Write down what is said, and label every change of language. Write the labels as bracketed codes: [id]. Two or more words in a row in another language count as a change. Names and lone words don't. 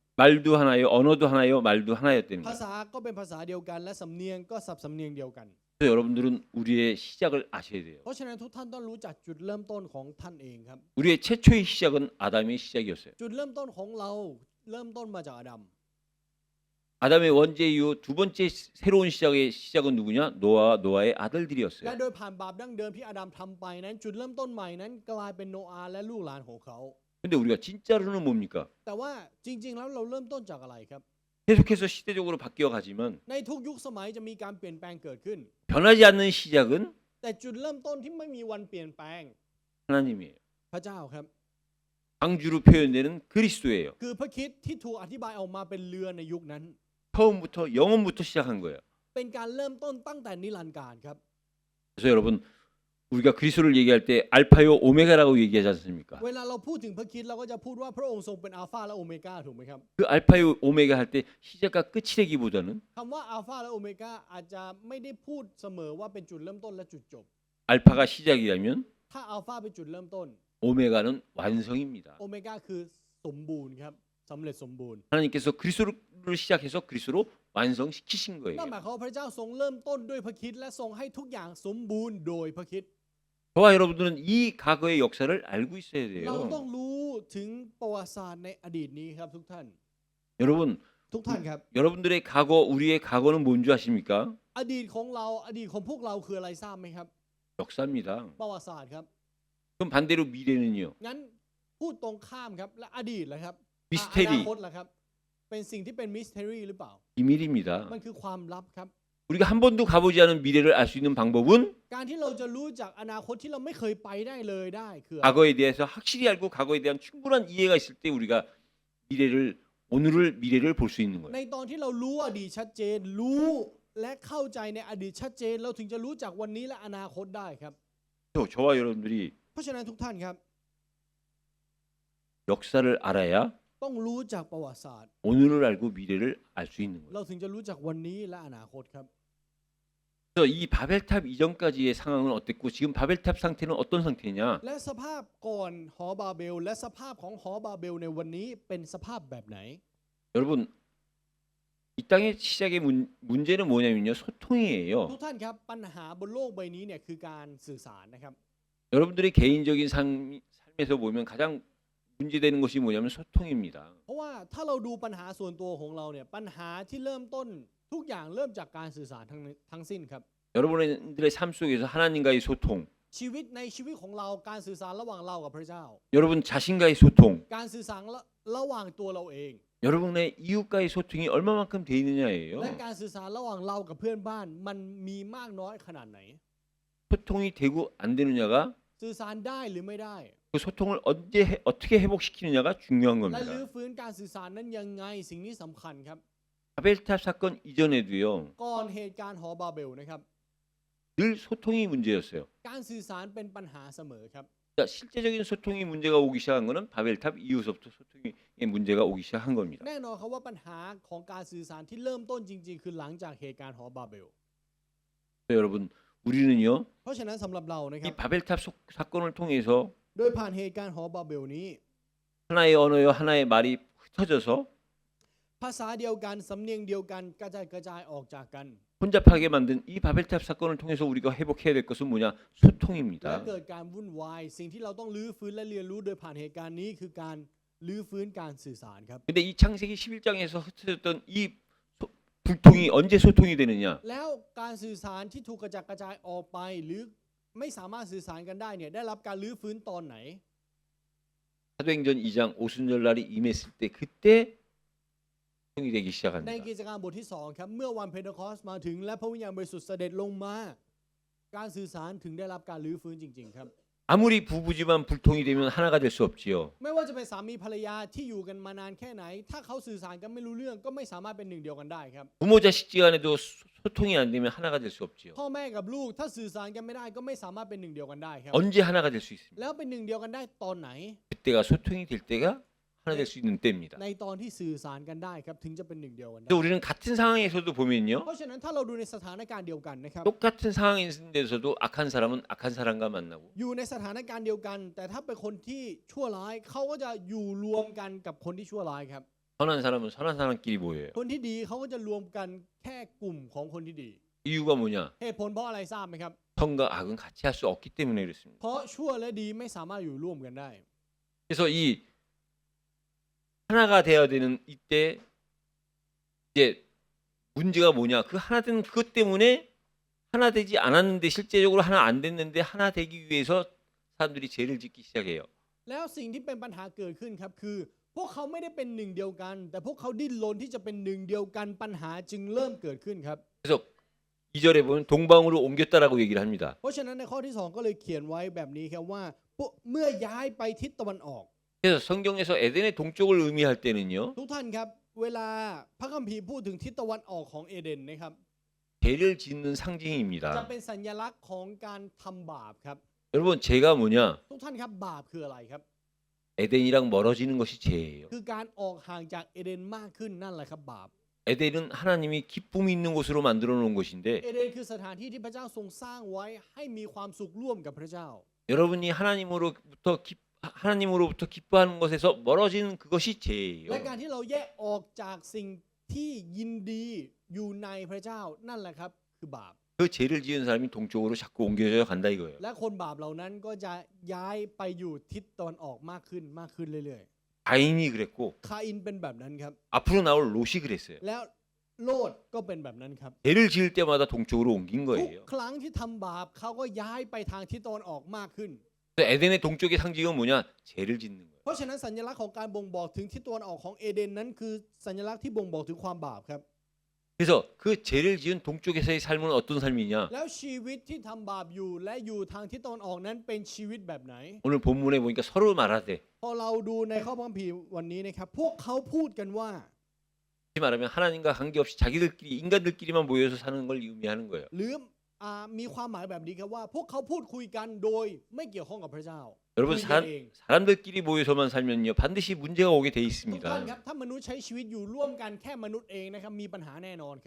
[ko] 말도 하나요, 언어도 하나요, 말도 하나였다는 [th] ภา [ko] 거예요. [th] ษาก็เป็นภาษาเดียวกัน และสำเนียงก็ศัพท์สำเนียงเดียวกัน [ko] 그래서 여러분들은 우리의 시작을 아셔야 돼요. [th] เพราะฉะนั้นทุกท่านต้องรู้จักจุดเริ่มต้นของท่านเองครับ [ko] 우리의 최초의 시작은 아담의 시작이었어요. [th] จุดเริ่มต้นของเราเริ่มต้นมาจากอาดัม [ko] 아담의 원죄 이후 두 번째 새로운 시작은 누구냐? 노아의 [th] และ [ko] 아들들이었어요. [th] โดยผ่านบาปดั้งเดิมที่อาดัมทำไปนั้นจุดเริ่มต้นใหม่นั้นกลายเป็นโนอาห์และลูกหลานของเขา [ko] 근데 우리가 진짜로는 뭡니까? [th] แต่ว่าจริง ๆ แล้วเราเริ่มต้นจากอะไรครับ [ko] 계속해서 시대적으로 바뀌어 가지만 [th] ในทุกยุคสมัยจะมีการเปลี่ยนแปลงเกิดขึ้น [ko] 변하지 않는 시작은 [th] แต่จุดเริ่มต้นที่ไม่มีวันเปลี่ยนแปลง [ko] 하나님이에요. [th] พระเจ้าครับ [ko] 방주로 표현되는 그리스도예요. [th] คือพระคริสต์ที่ถูกอธิบายออกมาเป็นเรือในยุคนั้น [ko] 처음부터 영원부터 시작한 거예요. [th] เป็นการเริ่มต้นตั้งแต่นิรันดร์กาลครับ [ko] 그래서 여러분 우리가 그리스도를 얘기할 때 알파요 오메가라고 얘기하지 않습니까? [th] เวลาเราพูดถึงพระคริสต์เราก็จะพูดว่าพระองค์ทรงเป็นอัลฟาและโอเมก้าถูกไหมครับ [ko] 그 알파요 오메가 할 때 시작과 끝이 되기보다는 [th] คำว่าอัลฟาและโอเมก้าอาจจะไม่ได้พูดเสมอว่าเป็นจุดเริ่มต้นและจุดจบ [ko] 알파가 시작이라면 [th] ถ้าอัลฟาเป็นจุดเริ่มต้น [ko] 오메가는 완성입니다. [th] โอเมก้าคือสมบูรณ์ครับสำเร็จสมบูรณ์ [ko] 하나님께서 그리스도를 시작해서 그리스도로 완성시키신 [th] นั่น [ko] 거예요. [th] หมายความว่าพระเจ้าทรงเริ่มต้นด้วยพระคริสต์และทรงให้ทุกอย่างสมบูรณ์โดยพระคริสต์ [ko] 저와 여러분들은 이 과거의 역사를 알고 있어야 [th] เราต้อง [ko] 돼요. [th] รู้ถึงประวัติศาสตร์ในอดีตนี้ครับทุกท่าน [ko] 여러분, [th] ทุกท่านครับ [ko] 여러분들의 과거, 우리의 과거는 뭔 줄 아십니까? [th] อดีตของเราอดีตของพวกเราคืออะไรทราบไหมครับ [ko] 역사입니다. [th] ประวัติศาสตร์ครับ [ko] 그럼 반대로 미래는요? [th] งั้นพูดตรงข้ามครับและอดีตล่ะครับ อ [ko] 미스테리, [th] นาคตล่ะครับเป็นสิ่งที่เป็นมิส t ท r y หรือเปล่า [ko] 비밀입니다. [th] มันคือความลับครับ [ko] 우리가 한 번도 가보지 않은 미래를 알 수 있는 방법은 [th] การที่เราจะรู้จักอนาคตที่เราไม่เคยไปได้เลยได้คือ [ko] 과거에 대해서 확실히 알고 과거에 대한 충분한 이해가 있을 때 우리가 미래를 볼 수 있는 [th] ใน [ko] 거예요. [th] ตอนที่เรารู้อดีตชัดเจน รู้และเข้าใจในอดีตชัดเจน เราถึงจะรู้จักวันนี้และอนาคตได้ครับ [ko] 또 저와 여러분들이 [th] เพราะฉะนั้นทุกท่านครับ [ko] 역사를 알아야 [th] ต้องรู้จักประวัติศาสตร์ [ko] 오늘을 알고 미래를 알 수 있는 거예요. [th] เราถึงจะรู้จักวันนี้และอนาคตครับ [ko] 그래서 이 바벨탑 이전까지의 상황은 어땠고 지금 바벨탑 상태는 어떤 상태냐? [th] และสภาพก่อนหอบาเบล และสภาพของหอบาเบลในวันนี้เป็นสภาพแบบไหน [ko] 여러분 이 땅의 시작의 문제는 뭐냐면요 소통이에요. [th] ทุกท่านครับปัญหาบนโลกใบนี้เนี่ยคือการสื่อสารนะครับ [ko] 여러분들의 개인적인 삶에서 보면 가장 문제되는 것이 뭐냐면 소통입니다. [th] เพราะว่าถ้าเราดูปัญหาส่วนตัวของเราเนี่ยปัญหาที่เริ่มต้นทุกอย่างเริ่มจากการสื่อสารทั้งสิ้นครับ [ko] 여러분들의 삶 속에서 하나님과의 소통, [th] ชีวิตในชีวิตของเราการสื่อสารระหว่างเรากับพระเจ้า [ko] 여러분 자신과의 소통, [th] การสื่อสารระหว่างตัวเราเอง [ko] 여러분의 이웃과의 소통이 얼마만큼 돼 있느냐예요. [th] และการสื่อสารระหว่างเรากับเพื่อนบ้านมันมีมากน้อยขนาดไหน [ko] 소통이 되고 안 되느냐가 [th] สื่อสารได้หรือไม่ได้ [ko] 그 소통을 어떻게 회복시키느냐가 중요한 [th] และรื้อ [ko] 겁니다. [th] ฟื้นการสื่อสารนั้นยังไงสิ่งนี้สำคัญครับ [ko] 바벨탑 사건 이전에도요 [th] ก่อนเหตุการณ์หอบาเบลนะครับ [ko] 늘 소통이 문제였어요. [th] การสื่อสารเป็นปัญหาเสมอครับ [ko] 그러니까 실제적인 소통이 문제가 오기 시작한 거는 바벨탑 이후서부터 소통의 문제가 오기 시작한 겁니다. [th] แน่นอนครับว่าปัญหาของการสื่อสารที่เริ่มต้นจริงๆ คือหลังจากเหตุการณ์หอบาเบล [ko] 여러분 우리는요 [th] เพราะฉะนั้นสำหรับเรานะค [ko] 이 [th] รับ [ko] 바벨탑 사건을 통해서 [th] โดยผ่านเหตุการณ์หอบาเบลนี้ [ko] 하나의 언어요 하나의 말이 흩어져서 [th] ภาษาเดียวกันสำเนียงเดียวกันกระจายออกจากกัน [ko] 혼잡하게 만든 이 바벨탑 사건을 통해서 우리가 회복해야 될 것은 뭐냐 [th] และ [ko] 소통입니다. [th] เกิดการวุ่นวายสิ่งที่เราต้องรื้อฟื้นและเรียนรู้โดยผ่านเหตุการณ์นี้คือการรื้อฟื้นการสื่อสารครับ [ko] 근데 이 창세기 11장에서 흩어졌던 이 불통이 언제 소통이 되느냐? [th] แล้วการสื่อสารที่ถูกกระจายออกไปหรือไม่สามารถสื่อสารกันได้เนี่ยได้รับการรื้อฟื้นตอนไหน [ko] 사도행전 2장 오순절 날이 임했을 때 그때 소통이 되기 [th] ใน [ko] 시작합니다. [th] กิจการบทที่2ครับเมื่อวันเพนเทคอสต์มาถึงและพระวิญญาณบริสุทธิ์เสด็จลงมาการสื่อสารถึงได้รับการรื้อฟื้นจริงๆครับ [ko] 아무리 부부지만 불통이 되면 하나가 될 수 없지요. [th] ไม่ว่าจะเป็นสามีภรรยาที่อยู่กันมานานแค่ไหน ถ้าเขาสื่อสารกันไม่รู้เรื่องก็ไม่สามารถเป็นหนึ่งเดียวกันได้ครับ [ko] 부모 자식지간에도 소통이 안 되면 하나가 될 수 없지요. [th] พ่อแม่กับลูกถ้าสื่อสารกันไม่ได้ก็ไม่สามารถเป็นหนึ่งเดียวกันได้ครับ [ko] 언제 하나가 될 수 있습니다. [th] แล้วเป็นหนึ่งเดียวกันได้ตอนไหน [ko] 그때가 소통이 될 때가 하나 될 수 있는 때입니다. [th] ในตอนที่สื่อสารกันได้ครับถึงจะเป็นหนึ่งเดียวกันได้ [ko] 근데 우리는 같은 상황에서도 보면요. [th] เพราะฉะนั้นถ้าเราดูในสถานการณ์เดียวกันนะครับ [ko] 똑같은 상황인데서도 악한 사람은 악한 사람과 만나고 [th] อยู่ในสถานการณ์เดียวกัน แต่ถ้าเป็นคนที่ชั่วร้ายเขาก็จะอยู่รวมกันกับคนที่ชั่วร้ายครับ [ko] 선한 사람은 선한 사람끼리 모여요. [th] คนที่ดีเขาก็จะรวมกันแค่กลุ่มของคนที่ดี [ko] 이유가 뭐냐? [th] เหตุผลเพราะอะไรทราบไหมครับ [ko] 선과 악은 같이 할 수 없기 때문에 그렇습니다. [th] เพราะชั่วและดีไม่สามารถอยู่ร่วมกันได้ [ko] 그래서 이 하나가 되어야 되는 이때 이제 문제가 뭐냐? 그 하나 된 그것 때문에 하나 되지 않았는데 실제적으로 하나 안 됐는데 하나 되기 위해서 사람들이 죄를 짓기 시작해요. [th] แล้วสิ่งที่เป็นปัญหาเกิดขึ้นครับคือ พวกเขาไม่ได้เป็นหนึ่งเดียวกัน แต่พวกเขาดิ้นรนที่จะเป็นหนึ่งเดียวกันปัญหาจึงเริ่มเกิดขึ้นครับ [ko] 그래서 2절에 보면 동방으로 옮겼다라고 얘기를 합니다. [th] เพราะฉะนั้นในข้อที่2ก็เลยเขียนไว้แบบนี้ครับว่าเมื่อย้ายไปทิศตะวันออก [ko] 그래서 성경에서 에덴의 동쪽을 의미할 때는요. [th] ทุกท่านครับเวลาพระคัมภีร์พูดถึงทิศตะวันออกของเอเดนนะครับ [ko] 죄를 짓는 [th] จะ [ko] 상징입니다. [th] เป็นสัญลักษณ์ของการทำบาปครับ [ko] 여러분 죄가 뭐냐? [th] ทุกท่านครับบาปคืออะไรครับ [ko] 에덴이랑 멀어지는 것이 죄예요. [th] คือการออกห่างจากเอเดนมากขึ้นนั่นแหละครับบาป [ko] 에덴은 하나님이 기쁨이 있는 곳으로 만들어 놓은 곳인데 [th] เอเดนคือสถานที่ที่พระเจ้าทรงสร้างไว้ให้มีความสุขร่วมกับพระเจ้า [ko] 여러분이 하나님으로부터 기뻐하는 것에서 멀어지는 그것이 죄예요. [th] และการที่เราแยกออกจากสิ่งที่ยินดีอยู่ในพระเจ้านั่นแหละครับคือบาป [ko] 그 죄를 지은 사람이 동쪽으로 자꾸 옮겨져 간다 이거예요. [th] และคนบาปเหล่านั้นก็จะย้ายไปอยู่ทิศตะวันออกมากขึ้นเรื่อย [ko] 가인이 그랬고 [th] ๆคาอินเป็นแบบนั้นครับ [ko] 앞으로 나올 롯이 그랬어요. [th] แล้วโลดก็เป็นแบบนั้นครับ [ko] 죄를 지을 때마다 동쪽으로 옮긴 [th] ทุก [ko] 거예요. [th] ครั้งที่ทำบาปเขาก็ย้ายไปทางทิศตะวันออกมากขึ้น [ko] 그래서 에덴의 동쪽의 상징은 뭐냐? 죄를 짓는 거예요. [th] เพราะฉะนั้นสัญลักษณ์ของการบ่งบอกถึงทิศตะวันออกของเอเดนนั้นคือสัญลักษณ์ที่บ่งบอกถึงความบาปครับ [ko] 그래서 그 죄를 지은 동쪽에서의 삶은 어떤 삶이냐? [th] แล้วชีวิตที่ทำบาปอยู่และอยู่ทางทิศตะวันออกนั้นเป็นชีวิตแบบไหน [ko] 오늘 본문에 보니까 서로 말하되 [th] พอเราดูในข้อพระคัมภีร์วันนี้นะครับพวกเขาพูดกันว่า [ko] 다시 말하면 하나님과 관계없이 자기들끼리 인간들끼리만 모여서 사는 걸 의미하는 거예요. [th] หรือมีความหมายแบบนี้ครับว่าพวกเขาพูดคุยกันโดยไม่เกี่ยวข้องกับพระเจ้า [ko] 여러분 [th] คุยกันเอง [ko] 사람들끼리 모여서만 살면요 반드시 문제가 오게 돼 [th] ทุกท่าน [ko] 있습니다. [th] ครับถ้ามนุษย์ใช้ชีวิตอยู่ร่วมกันแค่มนุษย์เองนะครับมีปัญหาแน่นอนครับ